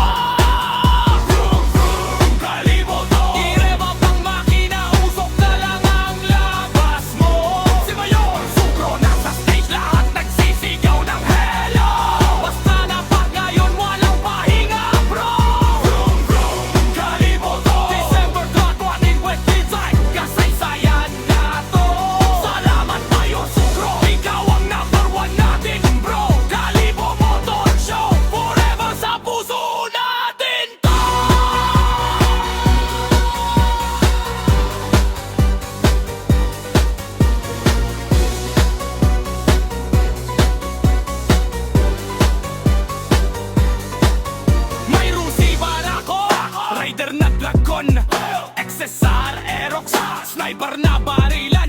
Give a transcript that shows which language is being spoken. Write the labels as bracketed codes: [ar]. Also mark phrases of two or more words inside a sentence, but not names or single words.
[tl] Vroom, vroom, Kalibo to. Ireba pang makina, usok na lang ang labas mo. Si Mayor Sutro nasa stage, lahat nagsisigaw ng hello. Basta na pag ngayon walang pahinga, bro. Vroom, vroom, Kalibo to. December 2025, kasaysayan na to. Salamat Mayor Sutro, ikaw ang [en] number one [tl] natin, bro. Kalibo Motor Show, forever sa puso natin to. May Rusi Barako, Rider na Dragon, XSR, Aerox, Sniper na barilan.